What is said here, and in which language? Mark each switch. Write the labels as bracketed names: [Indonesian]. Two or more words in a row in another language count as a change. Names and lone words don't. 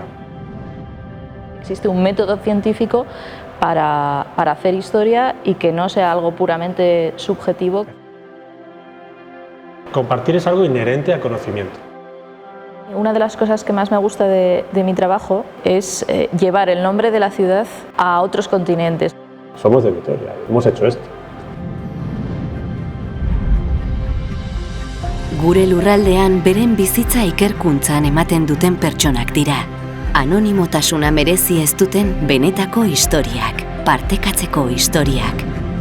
[Spanish] Existe un método científico para hacer historia y que no sea algo puramente subjetivo. Compartir es algo inherente al conocimiento. Una de las cosas que más me gusta de mi trabajo es llevar el nombre de la ciudad a otros continentes. Somos de Vitoria, hemos hecho esto. [Basque] Gure lurraldean beren bizitza ikerkuntzan ematen duten pertsonak dira. Anonimotasuna merezi ez duten benetako historiak, partekatzeko historiak.